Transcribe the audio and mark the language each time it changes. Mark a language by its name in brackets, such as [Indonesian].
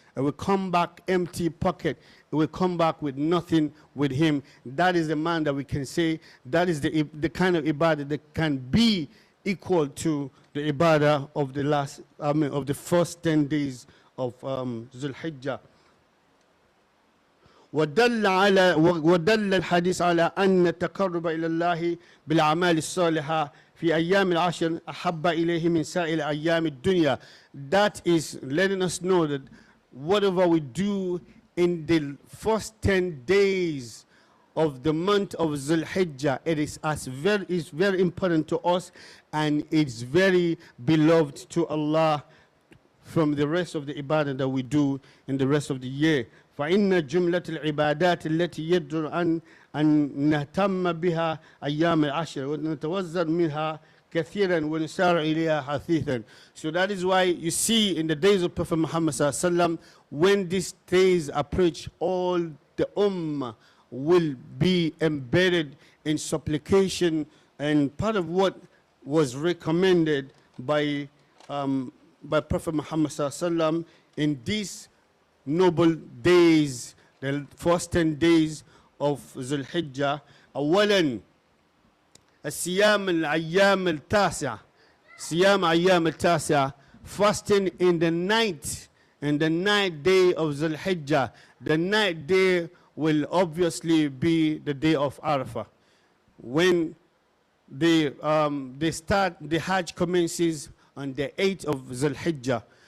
[English] It will come back empty pocket. It will come back with nothing with him. That is the man that we can say, that is the kind of ibadah that can be equal to the ibadah of the first 10 days of Zulhijjah. [Arabic] ودل الحديث على أن التقرب إلى الله بالأعمال الصالحة في أيام العشر أحب إليه من سائر أيام الدنيا. [English] That is letting us know that whatever we do in the first 10 days of the month of Zulhijjah, it is very important to us, and it's very beloved to Allah from the rest of the ibadah that we do in the rest of the year. [Arabic] فإن جملة العبادات التي يجدر أن نهتم بها أيام العشر ونتوزن منها كثيرا ونسارع إليها حثيثا. [English] So that is why you see in the days of Prophet Muhammad sallallahu alaihi wasallam, when these days approach, all the ummah will be embedded in supplication, and part of what was recommended by Prophet Muhammad sallallahu alaihi wasallam in these noble days, the first 10 days of Zulhijjah. [Arabic] أولا الصيام الأيام التاسعة. صيام أيام التاسعة, [English] fasting in the ninth day of Zulhijjah. The ninth day will obviously be the day of Arafah, when the Hajj commences on the 8th of Zulhijjah.